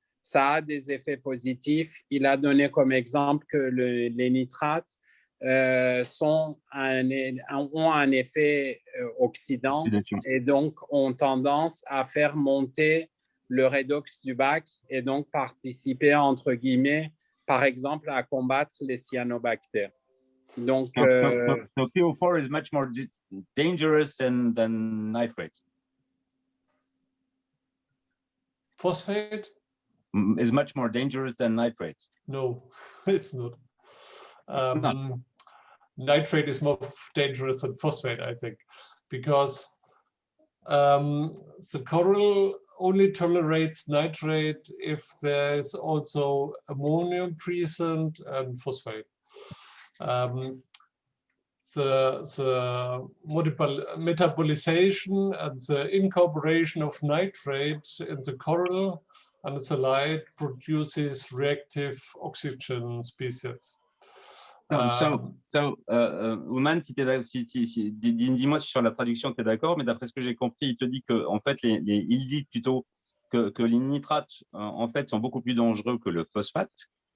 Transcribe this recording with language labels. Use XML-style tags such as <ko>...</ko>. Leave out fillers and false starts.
<fr>Ça a des effets positifs. Il a donné comme exemple que les nitrates ont un effet oxydant et donc ont tendance à faire monter le redox du bac et donc participer, entre guillemets, par exemple, à combattre les cyanobactères. Donc,</fr> <en>so PO4 is much more dangerous than nitrates. Phosphate is much more dangerous than nitrates. No, it's not. No. Nitrate is more dangerous than phosphate, I think, because the coral only tolerates nitrate if there is also ammonium present and phosphate. The metabolization and the incorporation of nitrate in the coral and the light produces reactive oxygen species.</en> <fr>Ouman, dis-moi si sur la traduction tu es d'accord, mais d'après ce que j'ai compris, il te dit que en fait, il dit plutôt que les nitrates en fait sont beaucoup plus dangereux que le phosphate.</fr>